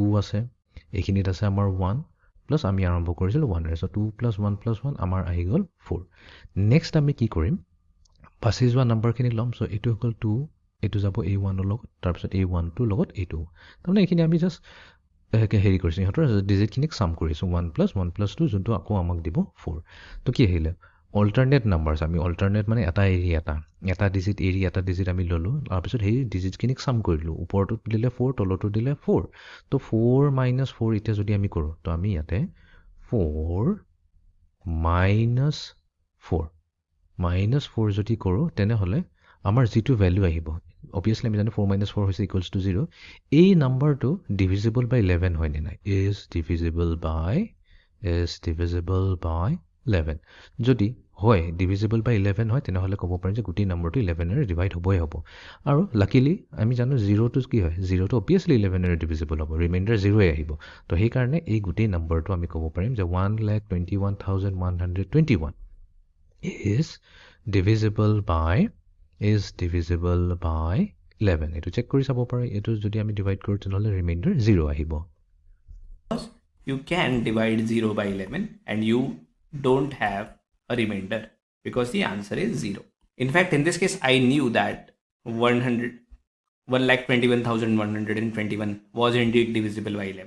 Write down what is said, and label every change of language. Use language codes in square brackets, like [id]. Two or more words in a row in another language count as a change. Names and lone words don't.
[as] আছে এইখিনিত আছে আমাৰ 1 প্লাস আমি আৰম্ভ কৰিছিলো 1 ৰে সো 2 + 1 + 1 আমাৰ আহি গল 4 নেক্সট আমি কি কৰিম পাছে যোৱা নাম্বাৰখিনি লম সো এটো হল 2 এটো যাব a1 ৰ লগত তাৰ পিছত a1 টো লগত a2 তাৰমানে এইখিনি আমি জাস্ট হেৰি কৰিছো হতৰ ডিজিটখিনিক সাম কৰিছো 1 + 1 + 2 যোনটো আকৌ আমাক দিব 4 তো কি আহিলে [en] alternate numbers [as] আমি alternate মানে এটা এৰি এটা ডিজিট এৰি এটা ডিজিট আমি ললো তাৰ পিছত হেই ডিজিটখিনিক সাম কৰিলো ওপৰটো দিলে 4 তলটো দিলে 4 তো 4 - 4 এতিয়া যদি আমি কৰো তো আমি ইয়াতে 4 - 4 - 4 যদি কৰো তেনে হলে আমাৰ যেটো ভ্যালু আহিব obviously আমি জানো 4 - 4 হৈছে [en] equals to [as] 0 এই নাম্বাৰটো [en] divisible by 11 [as] হয় নে নাই [en] is divisible by [as] 11 যদি হয় [en] divisible by 11 [as] হয় তেনেহলে ক'ব পাৰিম যে গোটেই নম্বৰটো 11 এৰে ডিভাইড হ'বই হ'ব আৰু লাকিলি আমি জানো 0 টো কি হয় 0 টো obviously 11 এৰে divisible হ'ব ৰিমাইন্ডাৰ 0 এ আহিব তো সেই কাৰণে এই গোটেই নম্বৰটো আমি ক'ব পাৰিম যে [en] 1,21,121 is divisible by 11 [as] এটো চেক কৰি চাব পাৰে এটো যদি আমি ডিভাইড কৰো তেনেহলে ৰিমাইন্ডাৰ 0 আহিব [en] you can divide 0 by 11 and you don't have a remainder because the answer is 0. In fact, in this case, I knew that 1,21,121 was indeed divisible by 11.